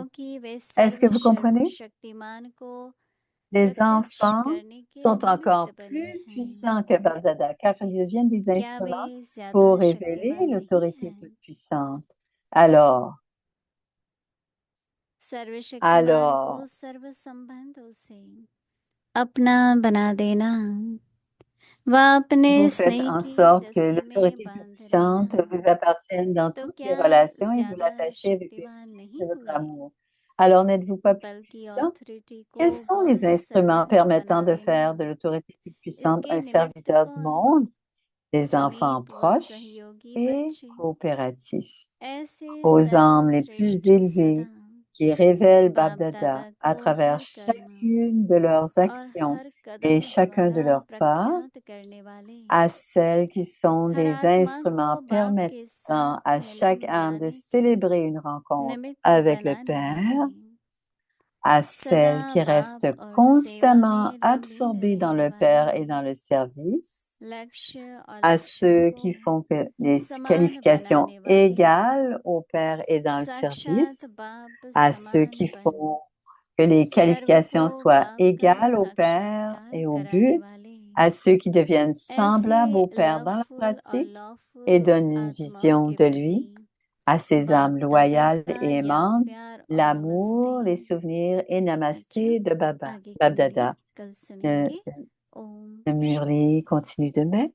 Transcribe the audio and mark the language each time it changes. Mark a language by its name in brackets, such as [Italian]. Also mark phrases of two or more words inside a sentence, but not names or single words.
[Hindi] क्योंकि वे [French] Est-ce que vous [Hindi] सर्व [French] comprenez? [Hindi] शक्तिमान को [French] Les [Hindi] प्रत्यक्ष [French] enfants [Hindi] करने के [French] sont [Hindi] निमित्त [French] encore [Hindi] बने [French] plus [Hindi] हैं [French] puissants que Baba car ils deviennent des [Hindi] क्या वे [French] instruments [Hindi] ज्यादा [French] pour révéler [Hindi] शक्तिमान नहीं [French] l'autorité [Hindi] हैं? [French] toute-puissante. Alors, [Hindi] सर्वशक्तिमान को [French] alors, [Hindi] सर्व संबंधों से अपना बना देना व अपने [French] vous faites [Hindi] स्नेह [French] en [Hindi] की [French] sorte que [Hindi] रस्सी में [French] l'autorité [Hindi] बांध लेना [French] toute-puissante vous appartienne dans [Hindi] तो [French] toutes les [Hindi] क्या [French] relations et vous [Hindi] ज्यादा [French] l'attachez avec le [Hindi] शक्तिवान [French] fil [Hindi] नहीं [French] de votre [Hindi] हुए [French] amour. Alors, n'êtes-vous pas plus [Hindi] बल्कि [French] puissant? [Hindi] ऑथोरिटी को [French] Quels sont les [Hindi] वर्ल्ड [French] instruments [Hindi] सर्वेंट [French] permettant [Hindi] बना [French] de [Hindi] देना [French] faire de l'autorité toute-puissante [Hindi] इसके [French] un [Hindi] निमित्त [French] serviteur du [Hindi] कौन [French] monde? Les enfants [Hindi] समीप व [French] proches [Hindi] सहयोगी [French] et [Hindi] बच्चे [French] coopératifs. [Hindi] ऐसे [French] Aux âmes les plus [Hindi] सर्वश्रेष्ठ सदा [French] élevées qui révèlent [Hindi] बाप [French] Babdada [Hindi] दादा [French] à [Hindi] को [French] travers [Hindi] हर कर्म [French] chacune de leurs [Hindi] और [French] actions [Hindi] हर [French] et [Hindi] कदम [French] chacun de [Hindi] द्वारा [French] leurs pas, [Hindi] प्रख्यात करने वाले [French] à celles qui sont [Hindi] हर [French] des [Hindi] आत्मा को [French] instruments [Hindi] बाप के [French] permettant [Hindi] साथ [French] à [Hindi] मिलन [French] chaque âme de [Hindi] दिलाने के [French] célébrer une rencontre [Hindi] निमित्त [French] avec le [Hindi] बनाने [French] Père, [Hindi] वाले [French] à [Hindi] सदा [French] celles qui [Hindi] बाप [French] restent [Hindi] और सेवा [French] constamment [Hindi] में लीन [French] absorbées dans [Hindi] रहने [French] le [Hindi] वाले [French] Père et dans le service, [Hindi] लक्ष्य और [French] à [Hindi] लक्षण [French] ceux [Hindi] को [French] qui font que les [Hindi] समान [French] qualifications [Hindi] बनाने वाले [French] égales au Père et dans le [Hindi] साक्षात [French] service, [Hindi] बाप [French] à ceux [Hindi] समान [French] qui [Hindi] बन [French] font que les [Hindi] सर्व को [French] qualifications soient [Hindi] बाप का [French] égales au Père [Hindi] साक्षात्कार [French] et au [Hindi] कराने [French] but, [Hindi] वाले [French] à ceux qui deviennent [Hindi] ऐसे [French] semblables au Père dans la [Hindi] लवफुल और [French] pratique et [Hindi] लॉफुल [French] donnent une [Hindi] आत्माओं [French] vision [Hindi] के [French] de [Hindi] प्रति [French] lui, à ces âmes [Hindi] बाप [French] loyales [Hindi] दादा [French] et [Hindi] का [French] aimantes, [Hindi] प्यार और [French] l'amour, les [Hindi] नमस्ते। [French] souvenirs et namasté de Baba, [Hindi] आगे की [French] Babdada. [Hindi] मुरली कल सुनेंगे। ओम [French] Le Murli continue demain.